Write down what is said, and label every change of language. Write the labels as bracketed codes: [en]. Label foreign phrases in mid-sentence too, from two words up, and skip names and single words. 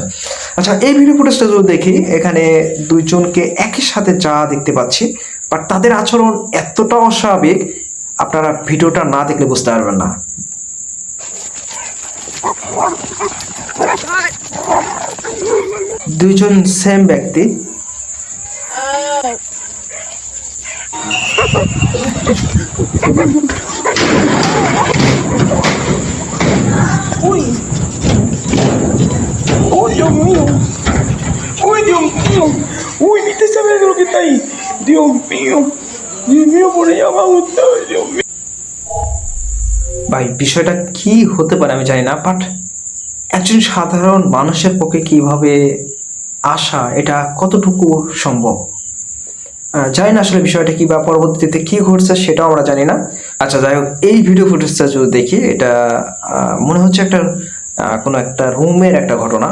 [bn] আচ্ছা এই ভিডিও ফুটেজটা যদি দেখি, এখানে দুইজনকে একই সাথে যা দেখতে পাচ্ছি, বাট তাদের আচরণ এতটা অস্বাভাবিক আপনারা ভিডিওটা না দেখলে বুঝতে পারবেন না। দুইজন সেম ব্যক্তি। [es] Uy, oh Dios mío, uy Dios mío, uy, ¿viste esa verga lo que está ahí? Dios mío, por allá abajo está, Dios mío. [bn] ভাই বিষয়টা কি হতে পারে আমি জানি না, বাট একজন সাধারণ মানুষের পক্ষে কিভাবে আসা, এটা কতটুকু সম্ভব জানি না আসলে বিষয়টা কি বা পরবর্তীতে কি ঘটছে সেটাও আমরা জানি না। আচ্ছা যাই হোক, এই ভিডিও ফুটেজটা যদি দেখি এটা মনে হচ্ছে একটা কোনো একটা রুমের একটা ঘটনা।